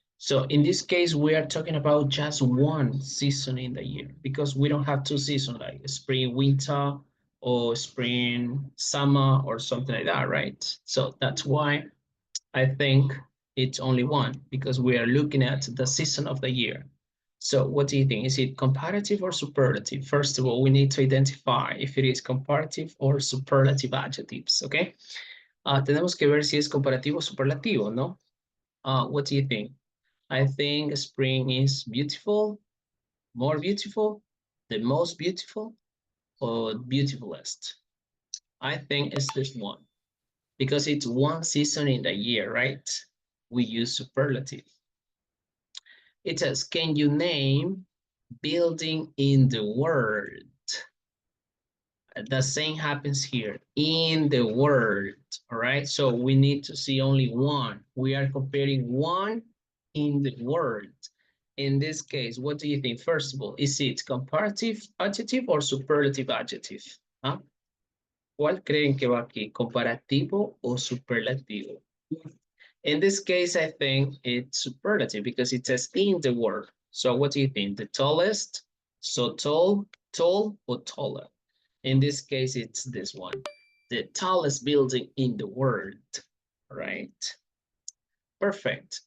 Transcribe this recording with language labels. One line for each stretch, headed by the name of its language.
English: So in this case, we are talking about just one season in the year because we don't have two seasons like spring, winter, or spring, summer, or something like that, right? So that's why I think it's only one because we are looking at the season of the year. So what do you think? Is it comparative or superlative? First of all, we need to identify if it is comparative or superlative adjectives, okay?
Spanish: Tenemos que ver si es comparativo o superlativo, ¿no?
English: What do you think? I think spring is beautiful, more beautiful, the most beautiful, or beautifulest. I think it's this one because it's one season in the year, right? We use superlative. It says, can you name building in the world? The same happens here, in the world, all right? So we need to see only one. We are comparing one in the world. In this case, what do you think? First of all, is it comparative adjective or superlative adjective?
Spanish: ¿Ah? ¿Cuál creen que va aquí? ¿Comparativo o superlativo?
English: In this case, I think it's superlative because it says in the world. So what do you think? The tallest? So tall, tall, or taller? In this case, it's this one. The tallest building in the world, right? Perfect.